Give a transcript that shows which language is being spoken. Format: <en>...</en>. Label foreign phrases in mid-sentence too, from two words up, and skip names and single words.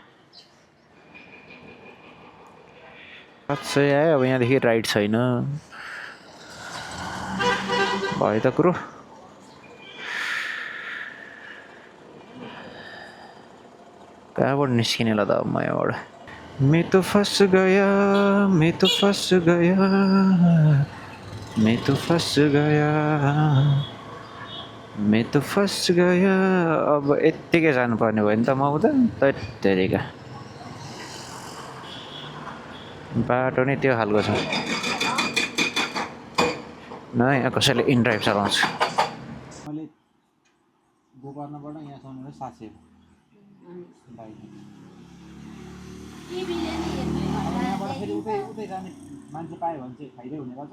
<ne>साँच्चै आयो, अब यहाँदेखि राइड छैन भयो त कुरो। कहाँबाट निस्किने ल त अब म यहाँबाट?</ne> <hi>मैं तो फंस गया, मैं तो फंस गया, मैं तो फंस गया, मैं तो फंस गया।</hi> <ne>अब यत्तिकै जानुपर्ने भयो नि त म उता। तत्तेरिका बाटो नै त्यो खालको छ न, यहाँ कसैले इनड्राइभ चलाउँछ। मैले गोकर्णबाट यहाँसम्म 700 यहाँबाट फेरि उतै उतै जाने मान्छे पायो भने चाहिँ फाइदै हुने गर्छ।</ne>